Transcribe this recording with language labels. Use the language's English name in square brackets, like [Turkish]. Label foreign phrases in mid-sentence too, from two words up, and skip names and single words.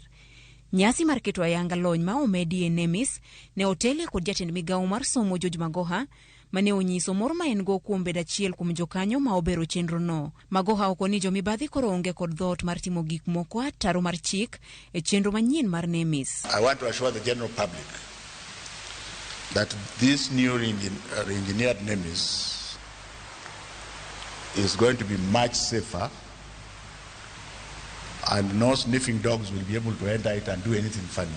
[Luo (Kenya and Tanzania)] Nyasi mar keto ayanga lony ma omedi e NEMIS ne otelie kod jatend migawo mar somo George Magoha mane onyiso mor ma en go kuom bedo achiel kuom jokanyo ma obero chenro no. Magoha okoni jomibadhi koro onge kod dhoot mar timo gik moko ataro mar chik e chenro manyien mar NEMIS. [English] I want to assure the general public that this new re-engineered NEMIS is going to be much safer, and no sniffing dogs will be able to enter it and do anything funny.